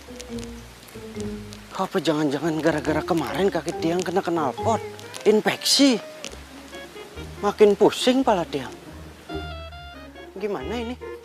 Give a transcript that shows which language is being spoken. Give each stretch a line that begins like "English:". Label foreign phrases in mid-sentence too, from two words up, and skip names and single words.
Indonesian: Apa jangan-jangan gara-gara kemarin kaki tiang kena knalpot, infeksi? Makin pusing pala tiang. Gimana ini?